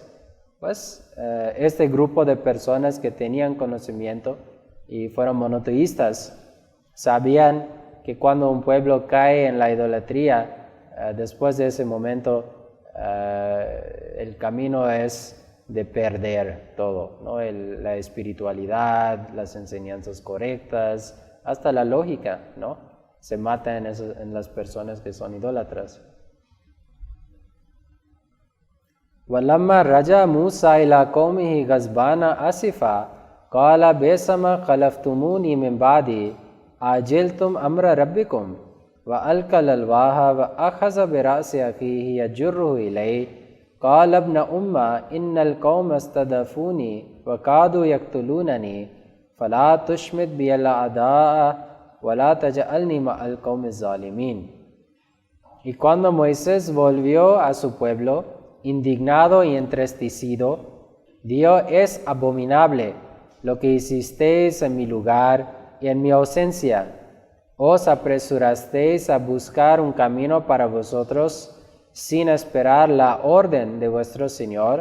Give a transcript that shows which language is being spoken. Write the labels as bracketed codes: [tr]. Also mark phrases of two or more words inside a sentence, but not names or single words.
[es] Pues este grupo de personas que tenían conocimiento y fueron monoteístas, sabían que cuando un pueblo cae en la idolatría, después de ese momento el camino es de perder todo, ¿no? La espiritualidad, las enseñanzas correctas, hasta la lógica, ¿no? Se mata en las personas que son idólatras. [ar] وَلَمَّا رَجَعَ مُوسَى إِلَىٰ قَوْمِهِ غَضْبَانَ آسِفًا قَالَ بِئْسَمَا خَلَفْتُمُونِي مِن بَعْدِي أَعْجَلْتُمْ أَمْرَ رَبِّكُمْ وَأَلْقَى الْأَلْوَاحَ وَأَخَذَ بِرَأْسِ أَخِيهِ يَجُرُّهُ إِلَيْهِ قَالَ ابْنَ أُمَّ إِنَّ الْقَوْمَ اسْتَضْعَفُونِي وَكَادُوا يَقْتُلُونَنِي فَلَا تُشْمِتْ بِي الْأَعْدَاءَ وَلَا تَجْعَلْنِي مَعَ الْقَوْمِ الظَّالِمِينَ. [es] Y cuando Moisés volvió a su pueblo, indignado y entristecido, dijo: es abominable lo que hicisteis en mi lugar y en mi ausencia. Os apresurasteis a buscar un camino para vosotros sin esperar la orden de vuestro Señor.